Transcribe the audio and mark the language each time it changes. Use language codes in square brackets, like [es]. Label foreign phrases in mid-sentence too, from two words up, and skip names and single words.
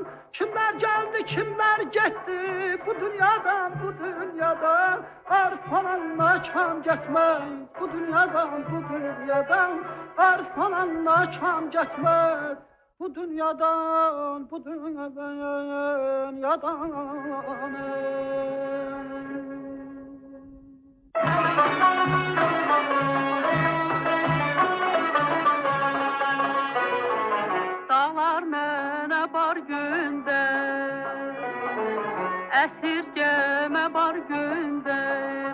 [tr] Kimler geldi, kimler gitti, bu dünyadan, bu dünyadan. Arif olan nakam getmez, bu dünyadan, bu dünyadan. Arif olan nakam getmez, bu dünyadan, bu dünyadan. [az] Dağlar mənə bar göndər, əsirgəmə bar göndər.